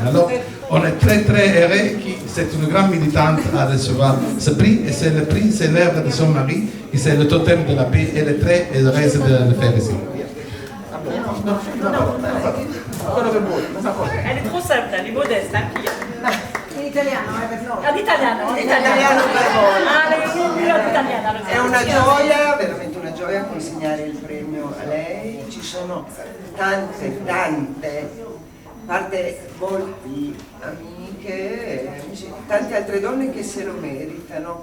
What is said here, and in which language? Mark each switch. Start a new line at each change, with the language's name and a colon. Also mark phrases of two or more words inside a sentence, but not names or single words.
French: Alors on est très très heureux que c'est une grande militante à recevoir ce prix. Et c'est le prix, c'est l'œuvre de son mari, et c'est le totem de la paix. Elle est très heureuse de le faire ici. Elle est trop simple, elle est modeste, hein, Pia.
Italian: In italiano, per noi. All'italiano, In italiano per voi. all'italiano. È una gioia, veramente una gioia consegnare il premio a lei. Ci sono tante, a parte molti amiche, amici, tante altre donne che se lo meritano.